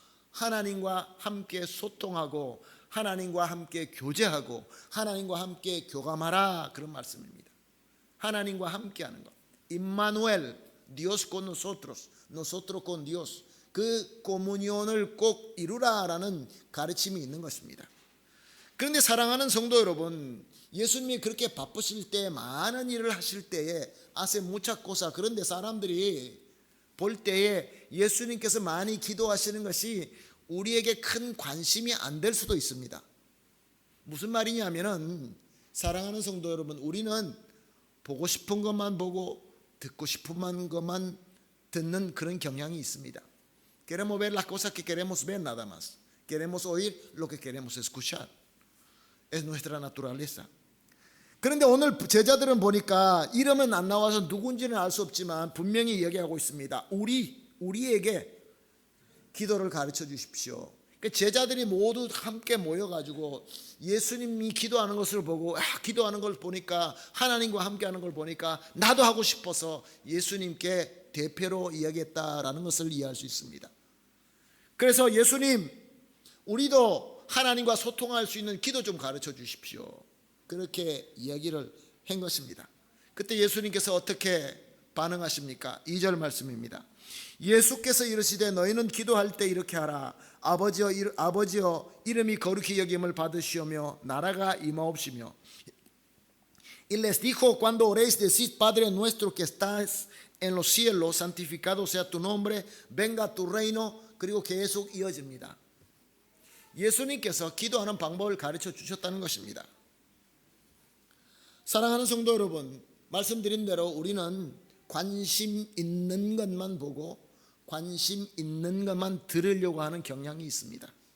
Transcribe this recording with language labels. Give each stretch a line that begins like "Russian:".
Korean: 하나님과 함께 소통하고 하나님과 함께 교제하고 하나님과 함께 교감하라, 그런 말씀입니다. 하나님과 함께하는 것.
Spanish: 임마누엘, Dios con nosotros, nosotros con Dios.
Korean: 그 코무니온을 꼭 이루라라는 가르침이 있는 것입니다. 그런데 사랑하는 성도 여러분, 예수님이 그렇게 바쁘실 때, 많은 일을 하실 때에 하세
Spanish: muchas cosas,
Korean: 그런데 사람들이 볼 때에 예수님께서 많이 기도하시는 것이 우리에게 큰 관심이 안 될 수도 있습니다. 무슨 말이냐면은, 사랑하는 성도 여러분, 우리는 보고 싶은 것만 보고 듣고 싶은 것만 듣는 그런 경향이 있습니다.
Spanish: Queremos ver las cosas que queremos ver nada más. Queremos oír lo que queremos escuchar. Es nuestra naturaleza.
Korean: 그런데 오늘 제자들은 보니까 이름은 안 나와서 누군지는 알 수 없지만 분명히 얘기하고 있습니다. 우리에게 기도를 가르쳐 주십시오. 제자들이 모두 함께 모여가지고 예수님이 기도하는 것을 보고, 기도하는 걸 보니까, 하나님과 함께하는 걸 보니까 나도 하고 싶어서 예수님께 대표로 이야기했다라는 것을 이해할 수 있습니다. 그래서 예수님, 우리도 하나님과 소통할 수 있는 기도 좀 가르쳐 주십시오, 그렇게 이야기를 한 것입니다. 그때 예수님께서 어떻게 반응하십니까? 2절 말씀입니다. 예수께서 이르시되 너희는 기도할 때 이렇게 하라. 아버지여 이름이 거룩히 여김을 받으시오며 나라가 임하옵시며.
Spanish: Y les dijo, cuando oréis decid Padre nuestro que estás en los cielos, santificado sea tu nombre, venga tu reino.
Korean: 그리고 계속 이어집니다. 예수님께서 기도하는 방법을 가르쳐 주셨다는 것입니다. 사랑하는 성도 여러분, 말씀드린 대로 우리는 관심 있는 것만 보고 관심 있는 것만 들으려고 하는 경향이 있습니다.